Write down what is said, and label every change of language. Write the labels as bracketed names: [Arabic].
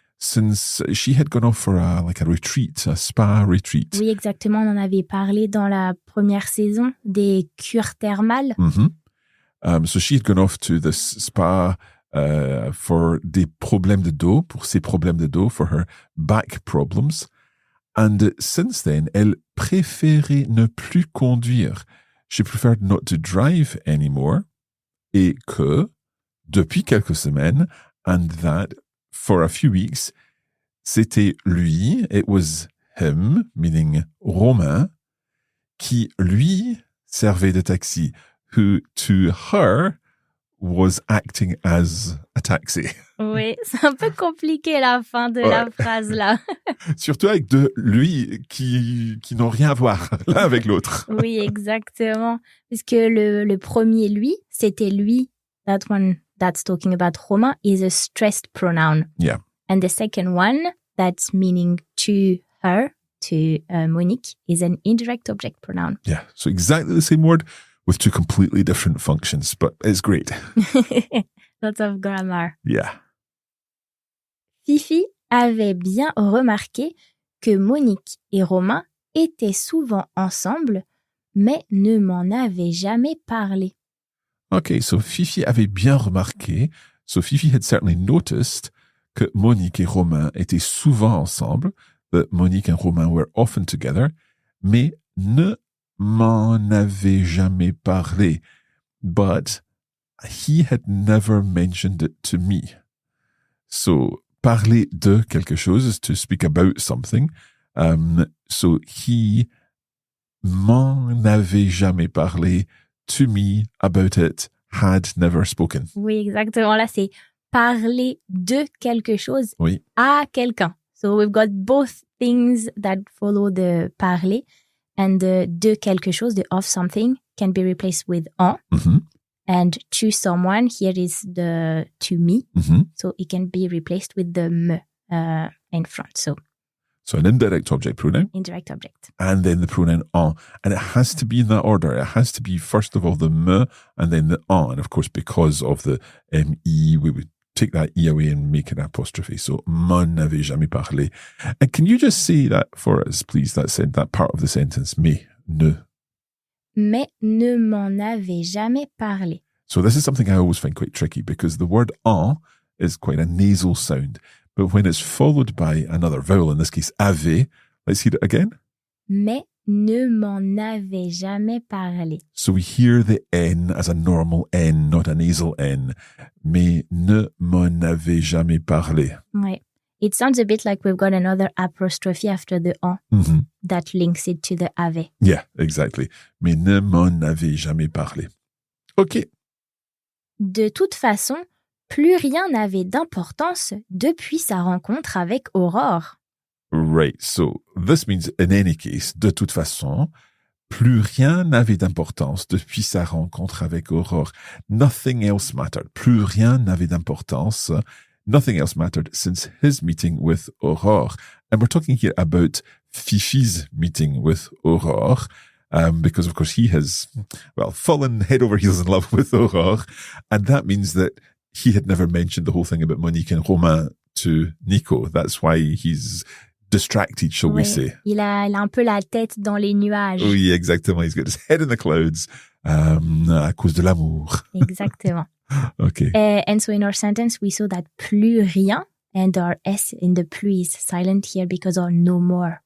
[English] since she had gone off for a retreat, a spa retreat. [French] Oui, exactement. On en avait parlé dans la première saison des cures thermales. [English] So she had gone off to the spa for [French] des problèmes de dos, [English] pour ses problèmes de dos, for her back problems. And since then, [French] elle préférait ne plus conduire. [English] She preferred not to drive anymore. [French] Et que, depuis quelques semaines, [English] and that for a few weeks, [French] c'était lui, [English] it was him, meaning Romain, [French] qui, lui, servait de taxi, [English] who, to her, was acting as a taxi. [French] Oui, c'est un peu compliqué la fin de la phrase là. Surtout avec deux lui qui n'ont rien à voir l'un avec l'autre. Oui, exactement. Parce que le premier lui, c'était lui, [English] that one that's talking about Romain, is a stressed pronoun. Yeah. And the second one, that's meaning to her, to Monique, is an indirect object pronoun. Yeah, so exactly the same word with two completely different functions, but it's great. Lots of grammar. Yeah. [French] Fifi avait bien remarqué que Monique et Romain étaient souvent ensemble, mais ne m'en avait jamais parlé. [English] Okay, so [French] Fifi avait bien remarqué, [English] so Fifi had certainly noticed [French] que Monique et Romain étaient souvent ensemble, [English] that Monique and Romain were often together, [French] mais ne m'en avait jamais parlé. [English] But he had never mentioned it to me. So, [French] parler de quelque chose [English] is to speak about something. So he [French] m'en avait jamais parlé, [English] to me, about it, had never spoken. [French] Oui, exactement. Là, c'est parler de quelque chose Oui. à quelqu'un. [English] So we've got both things that follow the parler, and the de quelque chose, the of something, can be replaced with en. Mm-hmm. And to someone, here is the to me. Mm-hmm. So it can be replaced with the me in front. So an indirect object pronoun, indirect object. and then the pronoun en. And it has to be in that order. It has to be, first of all, the me, and then the en. And of course, because of the me, we would take that e away and make an apostrophe. So, [French] m'en avait jamais parlé. [English] And can you just say that for us, please, that part of the sentence, [French] mais, ne. Mais ne m'en avait jamais parlé. [English] So this is something I always find quite tricky because the word en is quite a nasal sound. But when it's followed by another vowel, in this case, avait, let's hear it again. [French] Mais ne m'en avait jamais parlé. [English] So we hear the N as a normal N, not a nasal N. [French] Mais ne m'en avait jamais parlé. Ouais. [English] It sounds a bit like we've got another apostrophe after the en Mm-hmm. that links it to the avait. Yeah, exactly. [French] Mais ne m'en avait jamais parlé. [English] OK. [French] De toute façon, plus rien n'avait d'importance depuis sa rencontre avec Aurore. [English] Right. So this means, in any case, [French] de toute façon, plus rien n'avait d'importance depuis sa rencontre avec Aurore. [English] Nothing else mattered. [French] Plus rien n'avait d'importance. [English] Nothing else mattered since his meeting with Aurore. And we're talking here about Fifi's meeting with Aurore, because of course he has, fallen head over heels in love with Aurore. And that means that he had never mentioned the whole thing about Monique and Romain to Nico. That's why he's distracted, shall we say. [French] Il a un peu la tête dans les nuages. Oui, exactement. [English] He's got his head in the clouds, [French] à cause de l'amour. Exactement. [English] Okay. And so in our sentence, we saw that plus rien, and our S in the plus is silent here because of no more.